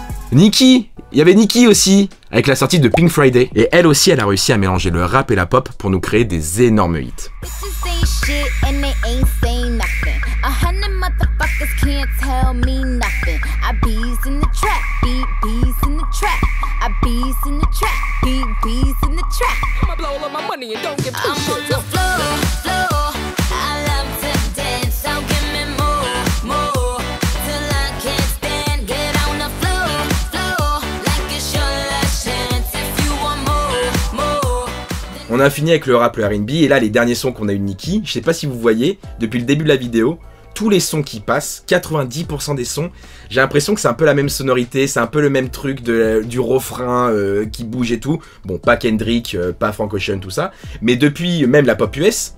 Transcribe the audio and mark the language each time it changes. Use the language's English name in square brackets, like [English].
[French] Nicki, il y avait Nicki aussi, avec la sortie de Pink Friday, et elle aussi elle a réussi à mélanger le rap et la pop pour nous créer des énormes hits. [English] shit and they ain't saying nothing. 100 motherfuckers can't tell me nothing. I bees in the trap, bees in the trap. I bees in the trap, bees in the trap. I'ma blow all of my money and don't give two shits. I'm on the floor. I love to dance, so give me more, till I can't stand. Get on the floor, like it's your last chance. If you want more. [French] On a fini avec le rap, le R&B, et là les derniers sons qu'on a eu de Nicki, je sais pas si vous voyez, depuis le début de la vidéo, tous les sons qui passent, 90% des sons, j'ai l'impression que c'est un peu la même sonorité, c'est un peu le même truc du refrain qui bouge et tout. Bon, pas Kendrick, pas Frank Ocean, tout ça, mais depuis même la pop US.